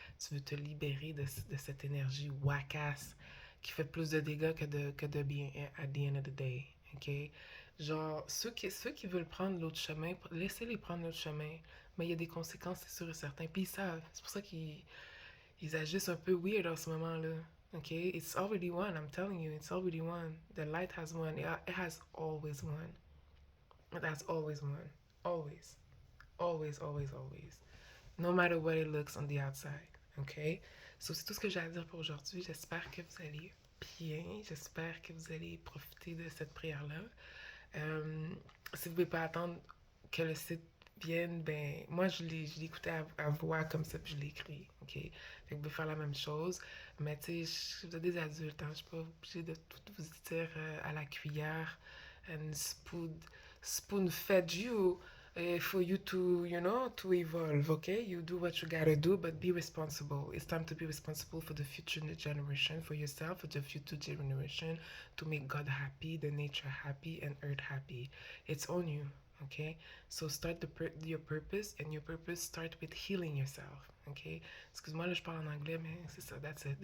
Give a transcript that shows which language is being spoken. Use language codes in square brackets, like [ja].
[fr] Tu veux te libérer de cette énergie wackass qui fait plus de dégâts que de bien [en] at the end of the day. [fr] OK? Genre, ceux qui veulent prendre l'autre chemin, laissez-les prendre l'autre chemin. Mais il y a des conséquences, c'est sûr et certain. Puis ils savent. C'est pour ça qu'ils agissent un peu weird en ce moment-là. [en] OK? It's already won. I'm telling you, it's already won. The light has won. It has always won. It has always won. Always. Always, always, always. No matter what it looks on the outside. OK? [fr] So, c'est tout ce que j'ai à dire pour aujourd'hui. J'espère que vous allez bien. J'espère que vous allez profiter de cette prière-là. Euh, Si vous ne pouvez pas attendre que le site vienne, ben, moi, je l'ai écouté à voix comme ça, puis je l'ai écrit, OK? Fait que vous pouvez faire la même chose. Mais, tu sais, vous êtes des adultes, hein, je ne suis pas obligée de tout vous dire à la cuillère, [en] and spoon fed you for you to, to evolve, okay? You do what you gotta do, but be responsible. It's time to be responsible for the future generation, for yourself, for the future generation, to make God happy, the nature happy, and earth happy. It's on you, okay? So start your purpose, and your purpose start with healing yourself, okay? [fr] Excuse-moi, là, je parle en anglais, mais c'est ça, [en] that's it.